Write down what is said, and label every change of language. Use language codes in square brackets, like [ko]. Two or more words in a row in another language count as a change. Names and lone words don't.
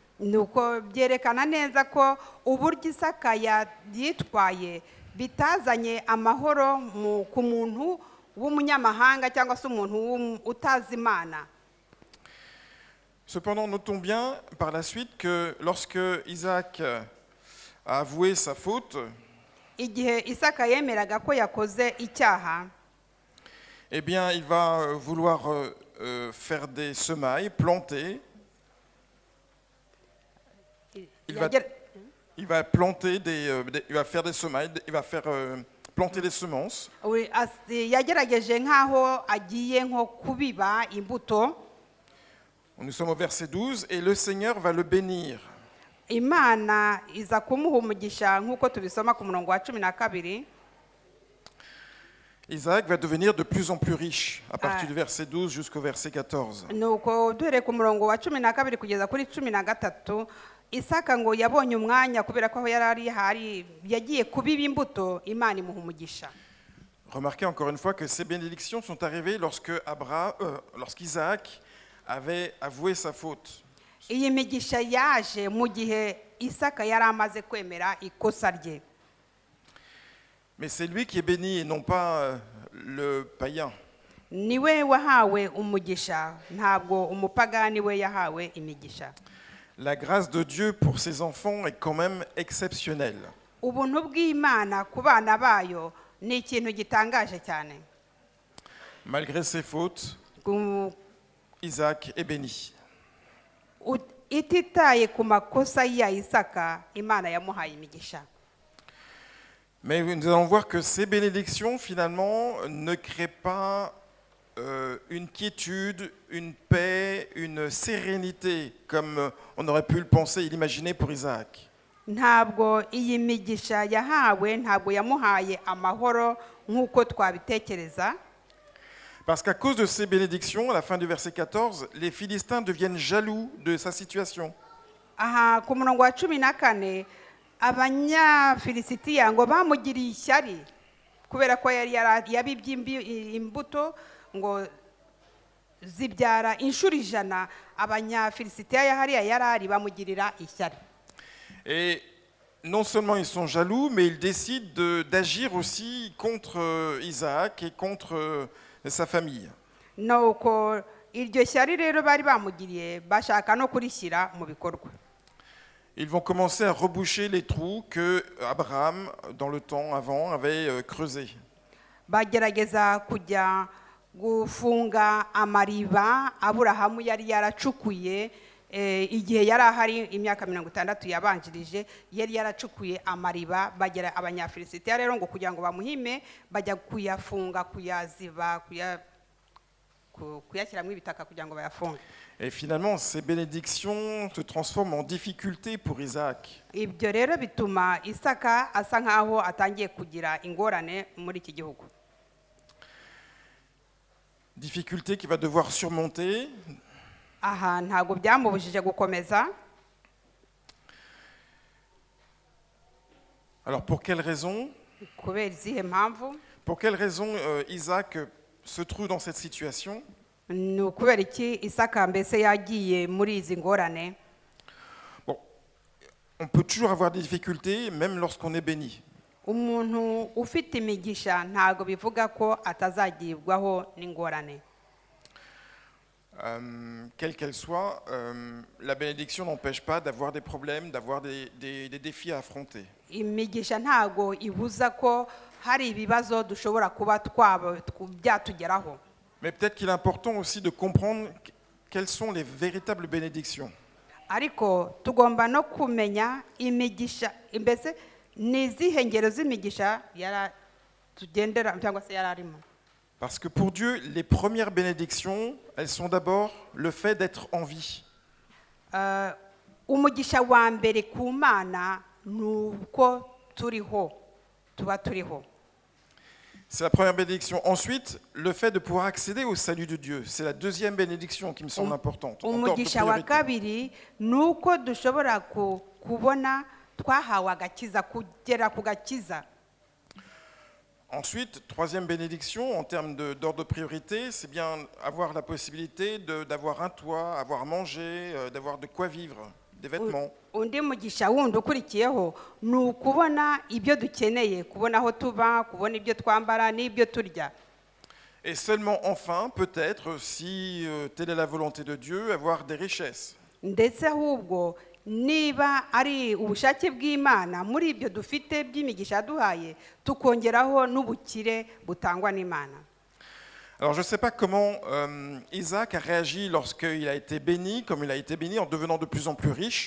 [rw] nuko byerekana neza ko uburyo Isaka yitwaye bitazanye amahoro ku muntu w'umunyamahanga cyangwa se umuntu utazi Imana. [fr] Cependant, notons bien par la suite que lorsque Isaac a avoué sa faute, [rw] Igihe Isaka yemeraga ko yakoze icyaha, [fr] eh bien, il va vouloir faire des semailles, planter. Il va planter il va faire des semailles, il va faire planter des semences. [rw] yagerageje nk'aho agiye nko kubiba imbuto. [fr] Nous sommes au verset 12 et le Seigneur va le bénir. [rw] Imana iza kumuha umugisha nk'uko tubisoma ku murongo wa 12. [fr] Isaac va devenir de plus en plus riche à partir du verset 12 jusqu'au verset 14. [rw] nuko duhere ku murongo wa 12 kugeza kuri 13, Isaka ngo yabonye umwanya kubera ko hari yagiye kubiba imbuto, Imana imuha umugisha. [fr] Remarquez encore une fois que ces bénédictions sont arrivées lorsqu'Isaac avait avoué sa faute. [rw] Iyi migisha yaje mu gihe Isaka yari amaze kwemera ikosa rye. [fr] Mais c'est lui qui est béni et non pas le païen. [rw] Niwe wahawe umugisha, ntabwo umupagani we yahawe imigisha. [fr] La grâce de Dieu pour ses enfants est quand même exceptionnelle. [rw] Ubuntu bw'Imana ku bana bayo ni ikintu gitangaje cyane. [fr] Malgré ses fautes, Isaac est béni. [rw] Ititaye ku makosa ya Isaka, Imana yamuhaye imigisha. [fr] Mais nous allons voir que ces bénédictions, finalement, ne créent pas une quiétude, une paix, une sérénité, comme on aurait pu le penser et l'imaginer pour Isaac. [rw] Ntabwo iyi migisha yahawe, ntabwo yamuhaye amahoro nk'uko twabitekereza. [fr] Parce qu'à cause de ces bénédictions, à la fin du verset 14, les Philistins deviennent jaloux de sa situation. [rw] Aha ku murongo wa 14, Abanyafilisitiya ngo bamugiriye ishyari kubera ko yabibye imbuto ngo zibyara inshuro 100. Abanyafilisitiya hariya yarari bamugirira ishyari. [fr] Et non seulement ils sont jaloux, mais ils décident d'agir aussi contre Isaac et contre sa famille. [rw] Nuko iryo shyari rero bari bamugiriye bashaka no kurishyira mu bikorwa. [fr] Ils vont commencer à reboucher les trous que Abraham, dans le temps avant, avait creusés. [rw] Bagerageza kujya gufunga amariba Aburahamu yari yaracukuye igihe yari ahari imyaka 60 yabanjirije, yari yaracukuye amariba. Bagera Abanyafilisitiya rero ngo kugira ngo bamuhime bajya kuyafunga, kuyaziba, kuyashyiramo ibitaka kugira ngo bayafunge. [fr] Et finalement, ces bénédictions se transforment en difficulté pour Isaac. [rw] Ibyo rero bituma Isaka asa nkaho atangiye kugira ingorane muri iki gihugu. [fr] Difficulté qu'il va devoir surmonter. [rw] Aha ntago byamubujije gukomeza. [fr] Alors pour quelle raison? [rw] Kubera izihe mpamvu? [fr] Pour quelle raison Isaac se trouve dans cette situation? [rw] Ni ukubera iki Isaka mbese yagiye muri izi ngorane? [fr] Bon, on peut toujours avoir des difficultés, même lorsqu'on est béni. [rw] Umuntu ufite imigisha ntago bivuga ko atazagibwaho n'ingorane. [fr] Quelle qu'elle soit, la bénédiction n'empêche pas d'avoir des problèmes, d'avoir des défis à affronter. [rw] Imigisha ntago ibuza ko hari ibibazo dushobora kuba byatugeraho. [fr] Mais peut-être qu'il est important aussi de comprendre quelles sont les véritables bénédictions. [rw] Ariko tugomba no kumenya imigisha mbese nizihe ngero z'imigisha tugendera cyangwa se yararimo. [fr] Parce que pour Dieu, les premières bénédictions, elles sont d'abord le fait d'être en vie. [rw] Umugisha wa mbere ku Mana nuko turiho, tuba turiho. [fr] C'est la première bénédiction. Ensuite, le fait de pouvoir accéder au salut de Dieu. C'est la deuxième bénédiction qui me semble importante. [rw] Umugisha wa kabiri nuko dushobora kubona twahawe agakiza, kugera ku gakiza. [fr] Ensuite, troisième bénédiction, en termes d'ordre de priorité, c'est bien avoir la possibilité d'avoir un toit, avoir mangé, d'avoir de quoi vivre, des vêtements. [rw] undi mugisha wundi ukurikiyeho ni ukubona ibyo dukeneye, kubona aho tuba, kubona ibyo twambara n'ibyo turya. [fr] Et seulement enfin, peut-être, si telle est la volonté de Dieu, avoir des richesses. [rw] Ndetse ahubwo niba ari ubushake bw'Imana muri ibyo dufite by'imigisha duhaye, tukongeraho n'ubukire butangwa n'Imana. [fr] Alors je ne sais pas comment Isaac a réagi lorsqu'il a été béni, comme il a été béni en devenant de plus en plus riche.